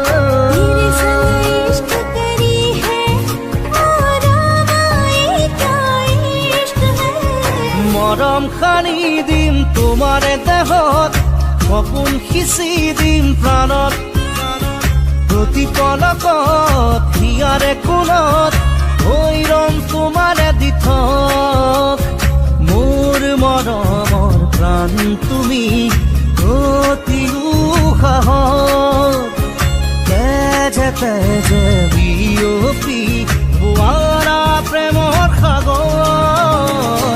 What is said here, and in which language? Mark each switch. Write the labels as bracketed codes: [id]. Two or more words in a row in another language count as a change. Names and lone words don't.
[hi] तेरे संग इश्क करी है और आए क्या [as] মৰম সানি দিম তোমাৰে দেহত, সপোন সিঁচি দিম প্ৰাণত, প্ৰতি পলকত হিয়াৰে কোণত হৈ ৰম তোমাৰে দিঠক। মোৰ মৰমৰ প্ৰাণ তুমি, অতি উশাহত তেজে তেজে বিয়পি বোৱাৰা প্ৰেমৰ সাগৰ।